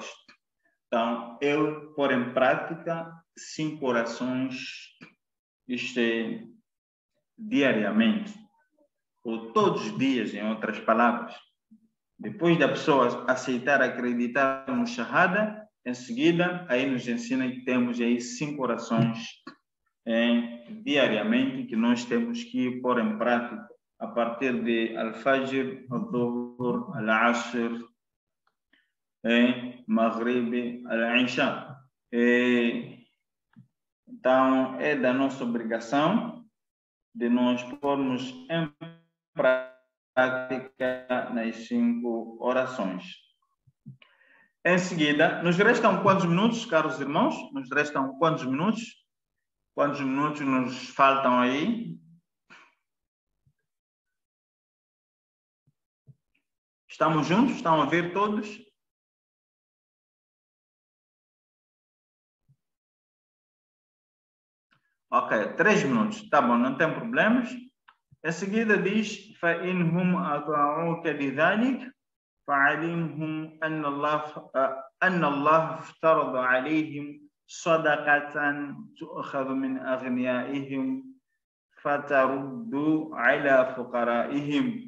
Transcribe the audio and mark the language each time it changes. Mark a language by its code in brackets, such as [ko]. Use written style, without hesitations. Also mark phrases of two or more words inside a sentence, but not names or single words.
[pt] Então, eu pôr em prática 5 orações diariamente, ou todos os dias, em outras palavras. Depois da pessoa aceitar, acreditar no Shahada, em seguida, aí nos ensina que temos aí 5 orações diariamente que nós temos que pôr em prática a partir de Al-Fajr, Al-Dhuhr, Al-Asr, Maghrib, Al-Isha. Então, é da nossa obrigação de nós pormos em prática nas 5 orações. Em seguida, nos restam quantos minutos, caros irmãos? Nos restam quantos minutos? Quantos minutos nos faltam aí? Estamos juntos? Estão a ver todos? Ok, 3 minutos. Tá bom, não tem problemas. Em seguida diz: [ar] فَإِنْهُمْ أَطَاعُوكَ لِذَلِكَ فَعَلِمْهُمْ أَنَّ اللَّهَ افْتَرَضَ عَلَيْهِمْ صَدَقَةً تُؤْخَذُ مِنْ أَغْنِيَائِهِمْ فَتَرُدُّ عَلَى فُقَرَائِهِمْ.